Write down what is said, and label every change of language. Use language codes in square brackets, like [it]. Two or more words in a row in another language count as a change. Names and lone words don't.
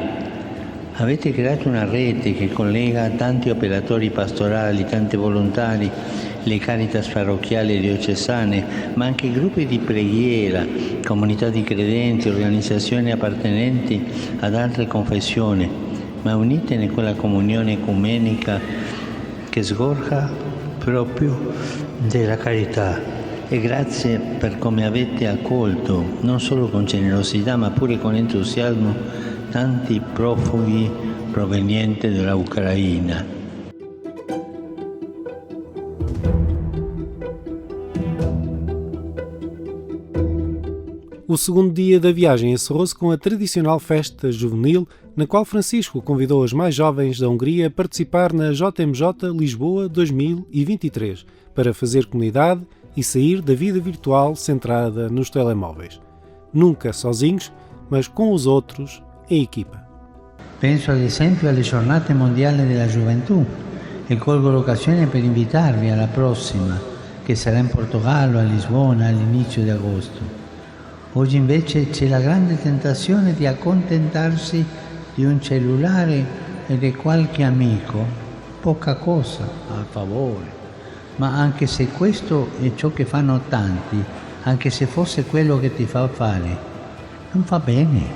[it] Avete creato una rete che collega tanti operatori pastorali, tanti volontari, le caritas parrocchiali e diocesane, ma anche gruppi di preghiera, comunità di credenti, organizzazioni appartenenti ad altre confessioni, ma unite in quella comunione ecumenica che sgorga proprio della carità. E grazie per come avete accolto, non solo con generosità, ma pure con entusiasmo, tanti profughi provenienti dalla Ucraina. [pt] O segundo dia da viagem encerrou-se com a tradicional festa juvenil, na qual Francisco convidou os mais jovens da Hungria a participar na JMJ Lisboa 2023, para fazer comunidade e sair da vida virtual centrada nos telemóveis. Nunca sozinhos, mas com os outros em equipa. [it] Penso ad esempio alle giornate mondiali della gioventù e colgo l'occasione per invitarvi alla prossima, che sarà in Portogallo, a Lisbona, all'inizio di agosto. Oggi invece c'è la grande tentazione di accontentarsi di un cellulare e di qualche amico, poca cosa a favore, ma anche se questo è ciò che fanno tanti, anche se fosse quello che ti fa fare, non va bene.